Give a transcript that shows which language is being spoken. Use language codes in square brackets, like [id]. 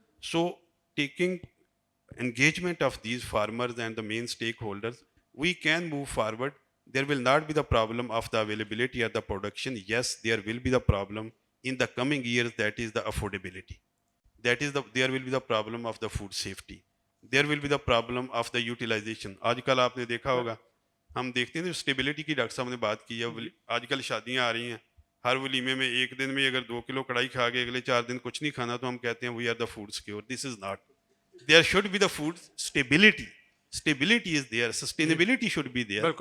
[en] So taking engagement of these farmers and the main stakeholders, we can move forward. There will not be the problem of the availability of the production. Yes, there will be the problem in the coming years, that is the affordability. That is there will be the problem of the food safety. There will be the problem of the utilization. [hi] आजकल आपने देखा होगा, हम देखते हैं stability की doctor साहब ने बात की है. आजकल शादियां आ रही हैं, हर वलीमे में एक दिन में अगर 2 किलो कढ़ाई खा के अगले 4 दिन कुछ नहीं खाना, तो हम कहते हैं [en] We are the food secure. This is not. There should be the food stability. Stability is there. Sustainability should be there.